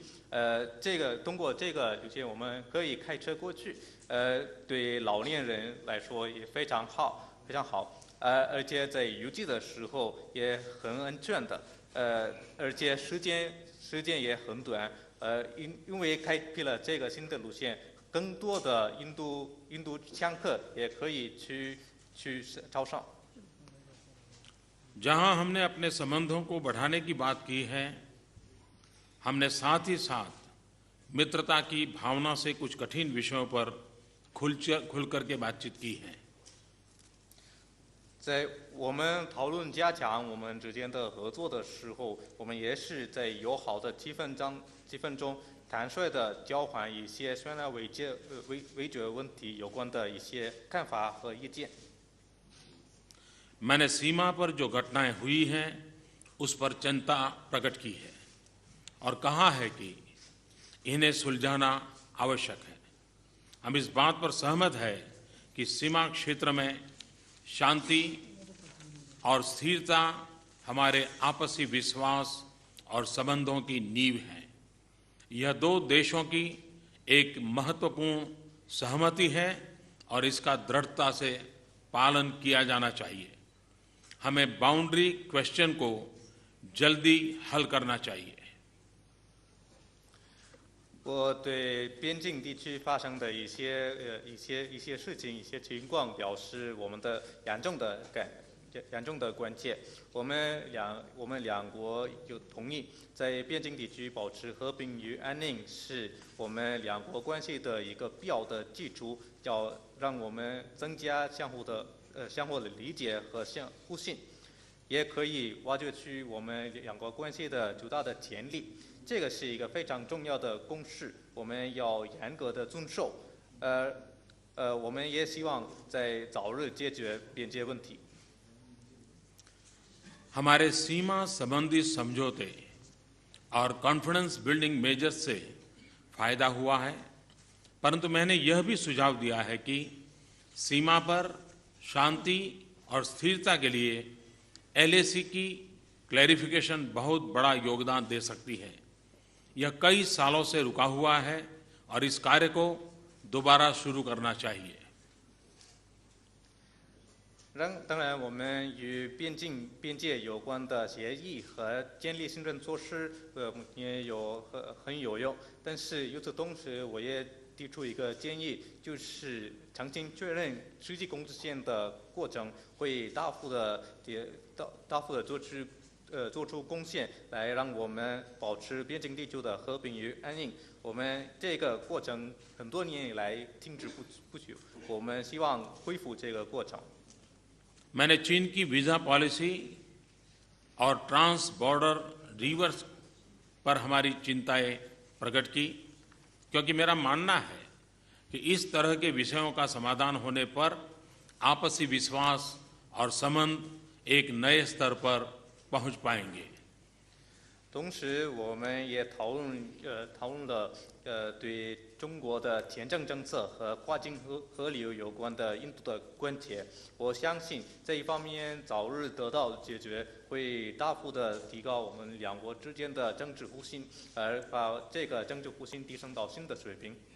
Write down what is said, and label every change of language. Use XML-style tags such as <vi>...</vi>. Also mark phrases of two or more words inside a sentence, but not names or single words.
<zh>通过这个路线我们可以开车过去，对老年人来说也非常好，而且在雨季的时候也很安全的。而且时间也很短，因为开辟了这个新的路线，更多的印度香客也可以去招商。</zh> <hi>जहां हमने अपने संबंधों को बढ़ाने की बात की है, हमने साथ ही साथ मित्रता की भावना से कुछ कठिन विषयों पर खुल करके बातचीत की है।</hi> <zh>在我们讨论加强我们之间的合作的时候，我们也是在友好的气氛中坦率地交换一些悬而未决问题有关的一些看法和意见。</zh> <hi>मैंने सीमा पर जो घटनाएं हुई हैं उस पर चिंता प्रकट की है और कहा है कि इन्हें सुलझाना आवश्यक है। हम इस बात पर सहमत है कि सीमा क्षेत्र में शांति और स्थिरता हमारे आपसी विश्वास और संबंधों की नींव है। यह दो देशों की एक महत्वपूर्ण सहमति है और इसका दृढ़ता से पालन किया जाना चाहिए। हमें</hi> <en>boundary question</en> <hi>को जल्दी हल करना चाहिए।</hi> <zh>我对边境地区发生的一些事情、一些情况表示我们的严重的关切。我们两国有同意在边境地区保持和平与安宁，是我们两国关系的一个必要的基础，要让我们增加相互的理解和互信，也可以挖掘出我们两国关系的巨大的潜力。这个是一个非常重要的公式，我们要严格的遵守。我们也希望在早日解决边界问题。</zh> <hi>हमारे सीमा संबंधी समझौते और</hi> <en>confidence building measures</en> <hi>से फायदा हुआ है, परंतु मैंने यह भी सुझाव दिया है कि सीमा पर शांति और स्थिरता के लिए LAC की क्लैरिफिकेशन बहुत बड़ा योगदान दे सकती है। यह कई सालों से रुका हुआ है और इस कार्य को दोबारा शुरू करना चाहिए।</hi> <zh>当然，我们与边界有关的协议和建立行政措施，也很有用。但是与此同时，我也提出一个建议，就是重新确认实际控制线的过程，会大幅的做出贡献，来让我们保持边境地区的和平与安宁。我们这个过程很多年以来停止不久，我们希望恢复这个过程。</zh> <hi>मैंने चीन की</hi> <en>visa policy</en> <hi>और</hi> <en>trans border rivers</en> <hi>पर हमारी चिंताएं प्रकट की, क्योंकि मेरा मानना है कि इस तरह के विषयों का समाधान होने पर आपसी विश्वास और संबंध एक नए स्तर पर पहुंच पाएंगे।</hi> <zh>同时，我们也讨论了对中国的签证政策和跨境河流有关的印度的关切。我相信这一方面早日得到解决，会大幅的提高我们两国之间的政治互信，而把这个政治互信提升到新的水平。</zh>